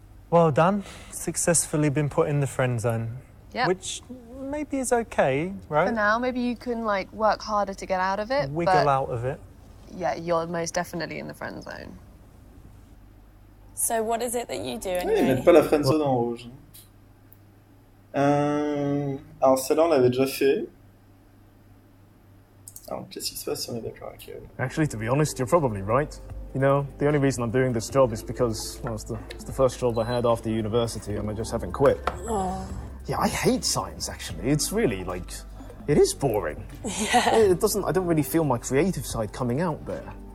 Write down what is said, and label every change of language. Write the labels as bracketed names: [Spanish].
[English] Well done. Successfully been put in the friend zone. Yep. Which maybe is okay, right? For now, maybe you can like work harder to get out of it. Wiggle but out of it. yeah, you're most definitely in the friend zone. So what is it that you do [French] Ils [English] anyway? [French] mettent pas la friendzone en rouge. Alors celle-là, on l'avait déjà fait. Alors, qu'est-ce qui se passe si on est d'accord avec elle? [English] Actually, to be honest, you're probably right. You know, the only reason I'm doing this job is because, well, it's the first job I had after university and I just haven't quit. Oh. Yeah, I hate science, actually. It's really, like, it is boring. Yeah. I don't really feel my creative side coming out there.